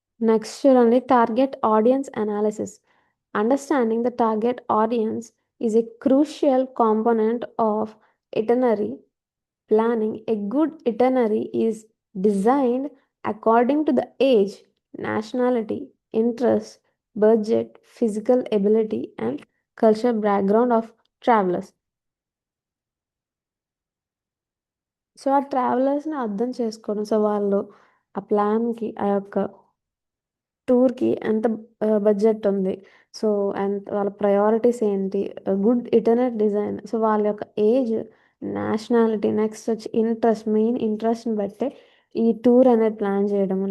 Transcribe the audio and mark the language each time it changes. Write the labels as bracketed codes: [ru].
[en] next [te] చూడండి, [en] Target audience analysis. Understanding the target audience is a crucial component of itinerary planning. A good itinerary is designed according to the age, nationality, interest, budget, physical ability, and cultural background of travelers. [te] So ఆ ట్రావెలర్స్ని అర్థం చేసుకోవడం, so వాళ్ళు ఆ ప్లాన్కి, ఆ యొక్క టూర్కి ఎంత budget ఉంది, సో అండ్ వాళ్ళ ప్రయారిటీస్ ఏంటి, గుడ్ ఇటర్నెట్ డిజైన్, సో వాళ్ళ యొక్క ఏజ్, నేషనాలిటీ, నెక్స్ట్ వచ్చి ఇంట్రెస్ట్, మెయిన్ ఇంట్రెస్ట్ని బట్టే ఈ టూర్ అనేది ప్లాన్ చేయడము.